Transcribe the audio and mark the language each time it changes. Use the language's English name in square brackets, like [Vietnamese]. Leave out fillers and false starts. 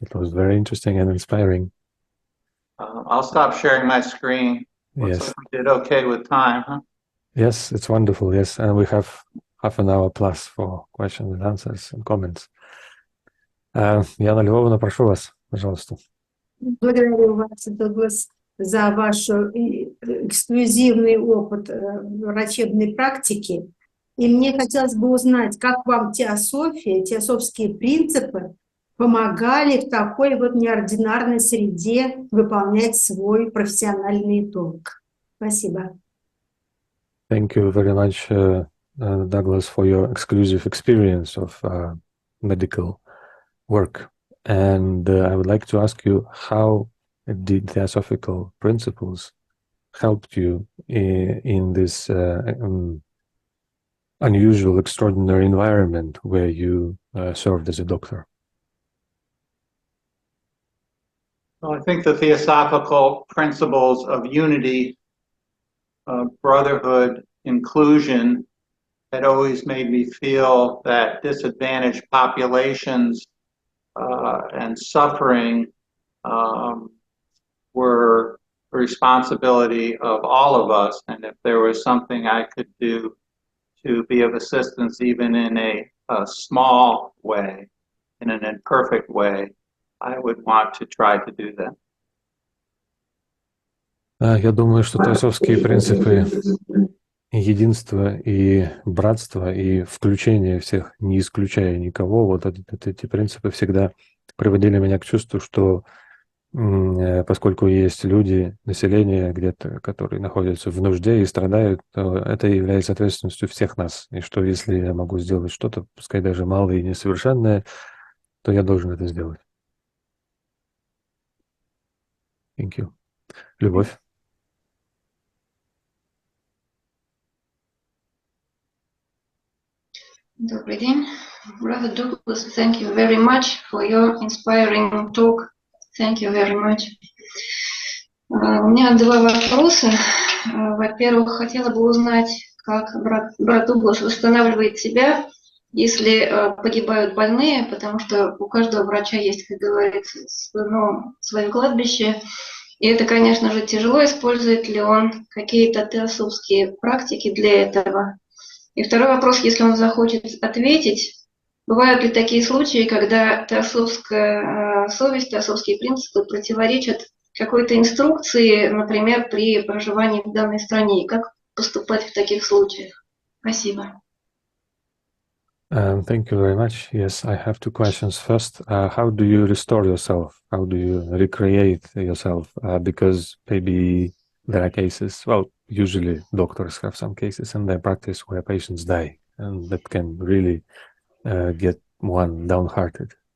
[English] It was very interesting and inspiring. I'll stop sharing my screen. Looks Yes. like we did okay with time, huh? Yes, it's wonderful. Yes, and we have half an hour plus for questions and answers and comments. [Russian] Яна Львовна, прошу вас, пожалуйста. Благодарю вас, Дуглас, за ваш эксклюзивный опыт врачебной практики. И мне хотелось бы узнать, как вам теософия, теософские принципы помогали в такой вот неординарной среде выполнять свой профессиональный долг. Спасибо. [English] Thank you very much, Douglas, for your exclusive experience of medical work. And I would like to ask you, how did Theosophical principles helped you in this unusual, extraordinary environment where you served as a doctor? Well, I think the theosophical principles of unity, brotherhood, inclusion had always made me feel that disadvantaged populations and suffering were the responsibility of all of us. And if there was something I could do to be of assistance, even in a small way, in an imperfect way, I would want to try to do that. [Russian] Я думаю, что теософские принципы единства и братства и включения всех, не исключая никого, вот эти принципы всегда приводили меня к чувству, что поскольку есть люди, население где-то, которые находятся в нужде и страдают, то это является ответственностью всех нас. И что если я могу сделать что-то, пускай даже малое и несовершенное, то я должен это сделать. [English] Thank you. Любовь. [Russian] Добрый день. [English] Brother Douglas, thank you very much for your inspiring talk. Thank you very much. [Russian] У меня два вопроса. Во-первых, хотела бы узнать, как брат Дуглас восстанавливает себя если погибают больные, потому что у каждого врача есть, как говорится, свое кладбище. И это, конечно же, тяжело. Использует ли он какие-то теософские практики для этого? И второй вопрос, если он захочет ответить, бывают ли такие случаи, когда теософская совесть, теософские принципы противоречат какой-то инструкции, например, при проживании в данной стране? И как поступать в таких случаях? Спасибо. [English] Thank you very much. Yes, I have two questions. First, how do you restore yourself? How do you recreate yourself? Because maybe there are cases, well, usually doctors have some cases in their practice where patients die, and that can really get one downhearted.